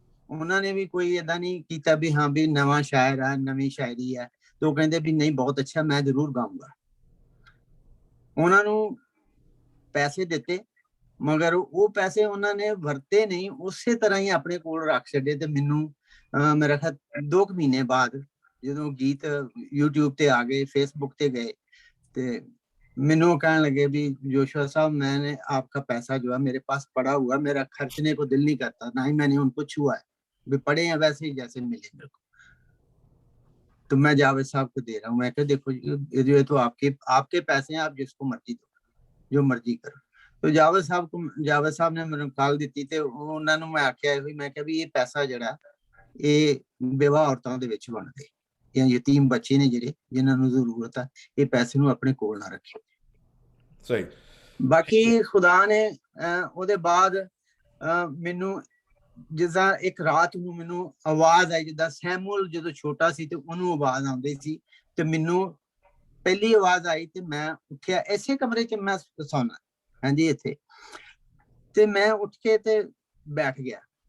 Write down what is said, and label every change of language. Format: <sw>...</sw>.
<pa>ਉਹਨਾਂ ਨੇ ਵੀ ਕੋਈ ਏਦਾਂ ਨਹੀਂ ਕੀਤਾ ਵੀ ਹਾਂ ਵੀ ਨਵਾਂ ਸ਼ਾਇਰ ਹੈ, ਨਵੀਂ ਸ਼ਾਇਰੀ ਹੈ। ਤੇ ਉਹ ਕਹਿੰਦੇ ਵੀ ਨਹੀਂ ਬਹੁਤ ਅੱਛਾ, ਮੈਂ ਜ਼ਰੂਰ ਗਾਊਂਗਾ। ਉਹਨਾਂ ਨੂੰ ਪੈਸੇ ਦਿੱਤੇ, ਮਗਰ ਉਹ ਪੈਸੇ ਉਹਨਾਂ ਨੇ ਵਰਤੇ ਨਹੀਂ, ਉਸੇ ਤਰ੍ਹਾਂ ਹੀ ਆਪਣੇ ਕੋਲ ਰੱਖ ਛੱਡੇ। ਤੇ ਮੈਨੂੰ ਮੇਰਾ ਖਿਆਲ 2 ਮਹੀਨੇ ਬਾਅਦ ਜਦੋਂ ਗੀਤ YouTube ਤੇ ਆ ਗਏ, Facebook ਤੇ ਗਏ, ਤੇ ਮੈਨੂੰ</pa> <hi>कहने लगे भी जोशुआ साहब मैंने आपका पैसा जो है मेरे पास पड़ा हुआ, मेरा खर्चने को दिल नहीं करता, ना ही मैंने उनको छुआ है, भी पड़े हैं वैसे ही जैसे मिले मेरे को, तो मैं जावेद साहब को दे रहा हूँ। मैं कहा देखो ये तो आपके पैसे हैं, आप जिसको मर्जी दो, जो मर्जी करो। तो जावेद साहब ने मेरे काल दी ते उन्होंने मैं आख्या भी, मैं कहा भी ये पैसा जड़ा ये बेवा औरतों</hi> <pa>ਦੇ ਵਿੱਚ ਬਣਦੇ ਜਾਂ ਯਤੀਮ ਬੱਚੇ ਨੇ ਜਿਹੜੇ ਜਿਨ੍ਹਾਂ ਨੂੰ ਜ਼ਰੂਰਤ ਹੈ, ਇਹ ਪੈਸੇ ਨੂੰ ਆਪਣੇ ਕੋਲ ਨਾ ਰੱਖਿਓ। ਸਹੀ। ਬਾਕੀ ਖੁਦਾ ਨੇ ਉਹਦੇ ਬਾਅਦ ਮੈਨੂੰ ਜਿੱਦਾਂ ਇੱਕ ਰਾਤ ਨੂੰ ਮੈਨੂੰ ਆਵਾਜ਼ ਆਈ, ਜਿੱਦਾਂ ਸੈਮੂਅਲ ਜਦੋਂ ਛੋਟਾ ਸੀ ਤੇ ਉਹਨੂੰ ਆਵਾਜ਼ ਆਉਂਦੀ ਸੀ, ਤੇ ਮੈਨੂੰ ਪਹਿਲੀ ਆਵਾਜ਼ ਆਈ ਤੇ ਮੈਂ ਉੱਠਿਆ। ਇਸੇ ਕਮਰੇ 'ਚ ਮੈਂ ਸੌਣਾ, ਹਾਂਜੀ ਇੱਥੇ, ਤੇ ਮੈਂ ਉੱਠ ਕੇ ਤੇ ਬੈਠ ਗਿਆ।</pa>